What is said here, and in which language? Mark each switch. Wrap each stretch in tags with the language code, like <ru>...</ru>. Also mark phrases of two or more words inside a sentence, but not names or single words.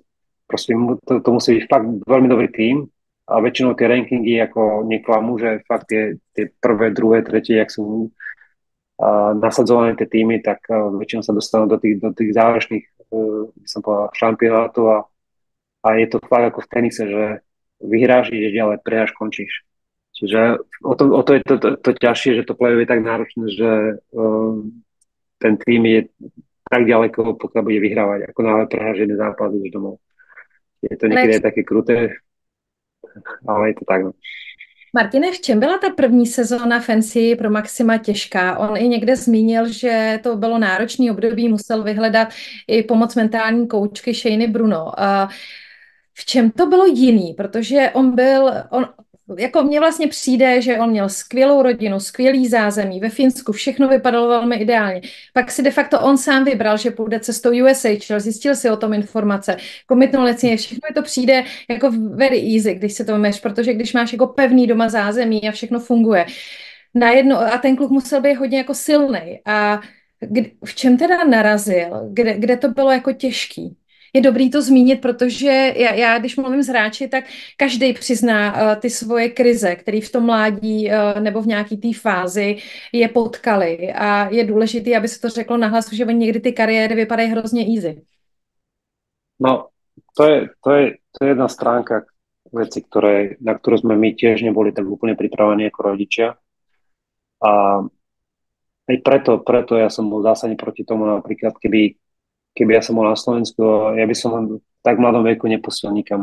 <sk>Proste to musí byť fakt veľmi dobrý tím. A väčšinou tie rankingy ako neklamú, že fakt tie prvé, druhé, tretie, jak sú nasadzované tie týmy, tak väčšinou sa dostanú do tých záverečných by som povedal, šampionátov a je to fakt ako v tenise, že vyhráš, ideš ďalej, prehráš, končíš. Čiže o to je to ťažšie, že to play je tak náročné, že ten tým je tak ďaleko, pokiaľ bude vyhrávať, ako náhle prehráš jeden zápas, ideš domov. Je to niekedy také kruté, ale je to tak. No.</sk> <cs>Martine, v čem byla ta první sezóna Fancy pro Maxima těžká? On i někde zmínil, že to bylo náročný období, musel vyhledat i pomoc mentální koučky Shany Bruno. V čem to bylo jiný? Protože jako mně vlastně přijde, že on měl skvělou rodinu, skvělý zázemí, ve Finsku všechno vypadalo velmi ideálně. Pak si de facto on sám vybral, že půjde cestou USHL, zjistil si o tom informace, komitnul lecně, všechno to přijde jako</cs> <en>very easy,</en> <cs>když se to vemeš, protože když máš jako pevný doma zázemí a všechno funguje. A ten kluk musel být hodně jako silnej. A v čem teda narazil? Kde to bylo jako těžký? Je dobrý to zmínit, protože já když mluvím s hráči, tak každý přizná ty svoje krize, které v tom mládí nebo v nějaký té fázi je potkali. A je důležité, aby se to řeklo nahlas, že někdy ty kariéry vypadají hrozně easy.</cs> <sk>No, to je jedna stránka veci, na ktorú sme my tiež neboli tak úplne pripravení ako rodičia. A aj preto ja som bol zásadne proti tomu, napríklad keby ja som bol na Slovensku, ja by som v tak mladom veku neposiel nikam.</sk>